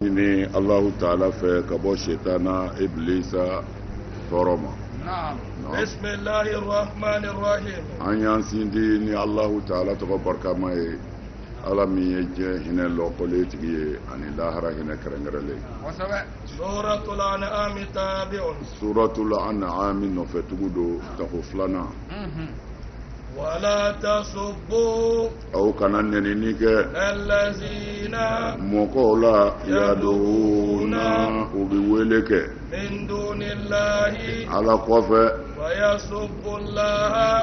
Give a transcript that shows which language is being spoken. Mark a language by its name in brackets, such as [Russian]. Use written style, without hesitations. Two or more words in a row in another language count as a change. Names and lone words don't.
[Bambara] ni Allahu Ta'ala fɛ ka bɔ shetana iblisa tɔɔrɔ ma. [Arabic] بسم الله الرحمن الرحيم. [Bambara] An y'an sindi ni Allahu Ta'ala tɔgɔ barikama ye. Ala min ye diɲɛ hinɛ lɔkɔlen tigi ye ani lahara hinɛ kɛrɛnkɛrɛnlen. Suratul An'am tabi'un. Suratul An'am nɔfɛtugu don tako filanan. [Arabic] ولا تسبوا [Bambara] aw kana nɛnini kɛ [Arabic] allazina [Bambara] mɔgɔw la yad'una u bɛ wele kɛ [Arabic] من دون الله [Bambara] Ala kɔfɛ [Arabic] ويسبوا الله